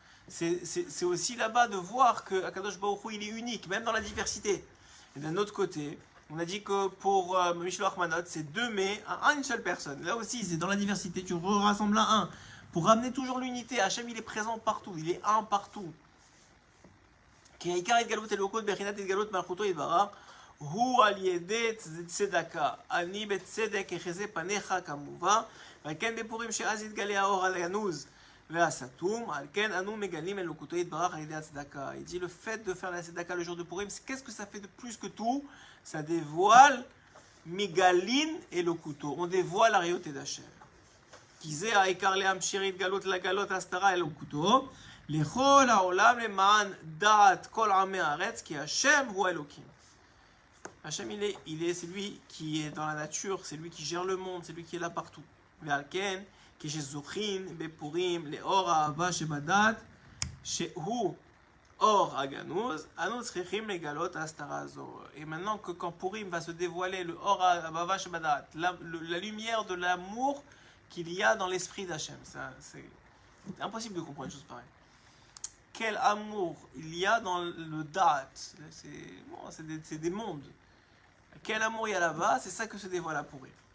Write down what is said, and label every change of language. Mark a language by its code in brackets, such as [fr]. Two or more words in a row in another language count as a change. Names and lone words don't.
[fr] C'est aussi là-bas de voir que [he] הקדוש ברוך הוא, [fr] il est unique, même dans la diversité. Et d'un autre côté, on a dit que pour [he] משלוח מנות, [fr] c'est 2 mets à une seule personne. Là aussi, c'est dans la diversité, tu rassembles à un. Pour ramener toujours l'unité, Hachem, il est présent partout, il est un partout. [he] כי העיקר התגלות אלוקות בחינת התגלות מלכותו יתברך הוא על ידי צדקה. אני בצדק יחזה פניך כמובן, ועל כן בפורים שאז יתגלה האור הגנוז והסתום, על כן אנו מגלים אלוקותו יתברך על ידי הצדקה. [fr] Il dit le fait de faire la tzedaka le jour de Purim, qu'est-ce que ça fait de plus que tout? Ça dévoile [he] מגלין אלוקותו, [fr] on dévoile la réalité d'Hachem. [he] כי זה העיקר להמשיך התגלות לגלות הסתרה אלוקותו. לכל העולם למען דעת כל עמי הארץ, כי השם הוא אלוקים. [fr] Hachem, c'est lui qui est dans la nature, c'est lui qui gère le monde, c'est lui qui est là partout. [he] ועל כן, כשזוכים בפורים לאור האהבה שבדעת, שהוא אור הגנוז, אנו צריכים לגלות ההסתרה הזו. [fr] Et maintenant que quand Purim va se dévoiler le [he] אור האהבה שבדעת, [fr] la lumière de l'amour qu'il y a dans l'esprit d'Hachem, c'est impossible de comprendre une chose pareille. Quel amour il y a dans le Da'at. C'est des mondes. Quel amour il y a là-bas, c'est ça que se dévoile à Purim.